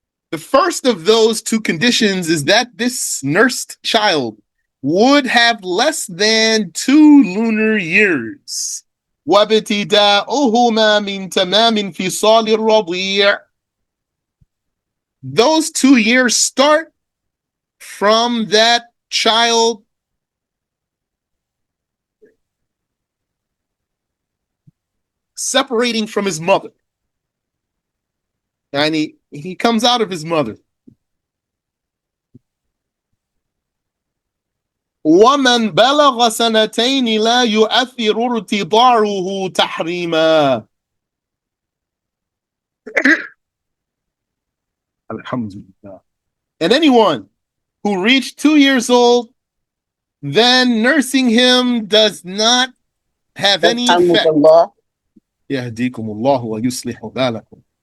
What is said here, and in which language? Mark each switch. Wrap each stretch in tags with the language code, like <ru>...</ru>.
<en>The first of those 2 conditions is that this nursed child would have less than 2 lunar years.</en> <ar>وابتداؤهما من تمام انفصال الرضيع.</ar> <en>Those 2 years start from that child separating from his mother. And he comes out of his mother.</en> <ar>وَمَنْ بَلَغَ سَنَتَيْنِ لَا يُؤَثِّرُ ارْتِضَاعُهُ تَحْرِيمًا. Alhamdulillah.</ar> <en>And anyone who reached 2 years old, then nursing him does not have any effect.</en> <ar>يهديكم الله ويصلح بالكم.</ar>